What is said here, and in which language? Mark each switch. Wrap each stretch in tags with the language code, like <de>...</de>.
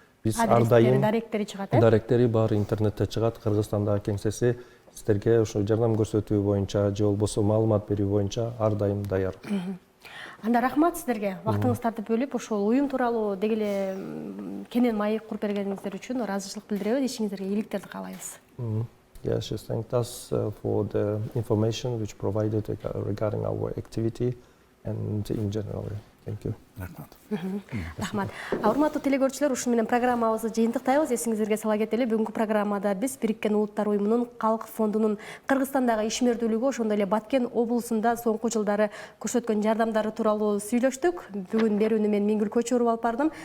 <ky>Биз ар дайым даректери чыгат, даректери бар, интернетте чыгат. Кыргызстандагы кеңсеси сиздерге ошо жардам көрсөтүү боюнча же болбосо маалымат берүү боюнча ар дайым даяр. Анда рахмат сиздерге. Вактыңыздарды бөлүп ошол уюм тууралуу деги эле кенен маек куруп бергениңиздер үчүн ыраазычылык билдиребиз. Ишиңизерге ийгиликтерди каалайбыз.</ky> <en>Yes, she thanked us for the information which provided regarding our activity and in general. Thank you.</en> <ky>Рахмат. Урматтуу телекөрүүчүлөр, ушуну менен программабызды жыйынтыктайбыз. Эсиңиздерге сала кетели, бүгүнкү программада биз Бириккен Улуттар уюмунун Калк фондунун Кыргызстандагы ишмердүүлүгү, ошондой эле Баткен облусунда соңку жылдары көрсөткөн жардамдары тууралуу сүйлөштүк. Бүгүн берүүнү мен Миңгүл Көчөрүп алып бардым.</ky>